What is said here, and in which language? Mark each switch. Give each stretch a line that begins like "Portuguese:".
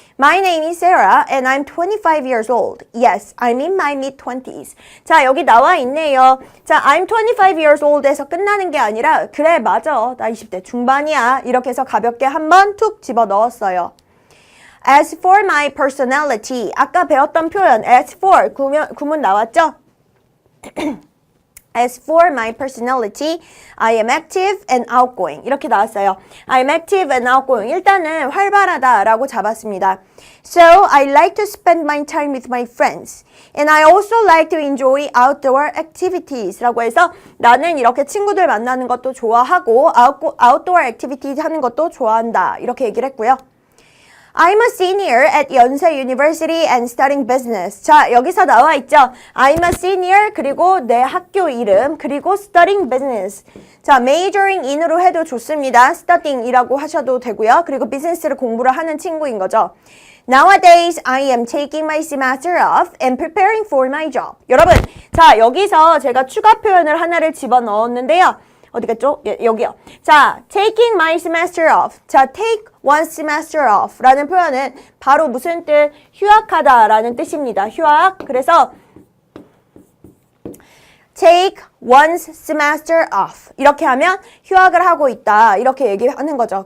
English: My name is Sarah and I'm 25 years old. Yes, I'm in my mid-20s.
Korean: 자, 여기 나와 있네요. 자,
English: I'm 25 years old
Korean: 에서 끝나는 게 아니라 그래, 맞아. 나 20대 중반이야. 이렇게 해서 가볍게 한번 툭 집어 넣었어요.
English: As for my personality.
Korean: 아까 배웠던 표현 as for 구문 나왔죠?
English: As for my personality, I am active and outgoing.
Korean: 이렇게 나왔어요.
English: I am active and outgoing.
Korean: 일단은 활발하다라고 잡았습니다.
English: So, I like to spend my time with my friends. And I also like to enjoy outdoor activities.
Korean: 라고 해서 나는 이렇게 친구들 만나는 것도 좋아하고 outdoor activities 하는 것도 좋아한다. 이렇게 얘기를 했고요.
English: I'm a senior at 연세 University and studying business.
Korean: 자, 여기서 나와 있죠.
English: I'm a senior
Korean: 그리고 내 학교 이름 그리고
English: studying business.
Korean: 자, majoring in으로 해도 좋습니다. studying이라고 하셔도 되고요. 그리고 비즈니스를 공부를 하는 친구인 거죠.
English: Nowadays, I am taking my semester off and preparing for my job.
Korean: 여러분, 자, 여기서 제가 추가 표현을 하나를 집어넣었는데요. 어디 갔죠? 예, 여기요.
English: 자, taking my semester off.
Korean: 자,
English: take one semester off
Korean: 라는 표현은 바로 무슨 뜻? 휴학하다 라는 뜻입니다. 휴학.
English: 그래서 take one's semester off.
Korean: 이렇게 하면 휴학을 하고 있다. 이렇게 얘기하는 거죠.